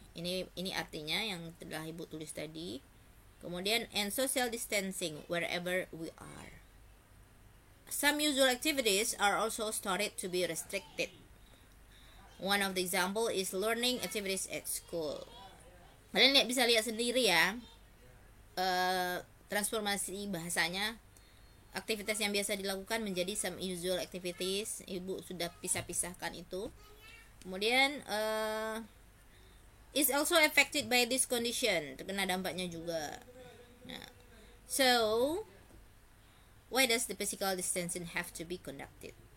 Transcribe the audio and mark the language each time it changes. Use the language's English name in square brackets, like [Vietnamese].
[Indonesian] Ini artinya yang telah Ibu tulis tadi. Kemudian [English] and social distancing wherever we are. Some usual activities are also started to be restricted. One of the example is learning activities at school. [Indonesian] Kalian bisa lihat sendiri ya. Transformasi bahasanya, aktivitas yang biasa dilakukan menjadi [English] some usual activities. [Indonesian] Ibu sudah pisahkan itu. Kemudian [English] is also affected by this condition, [Indonesian] terkena dampaknya juga. [English] Nah, so why does the physical distancing have to be conducted?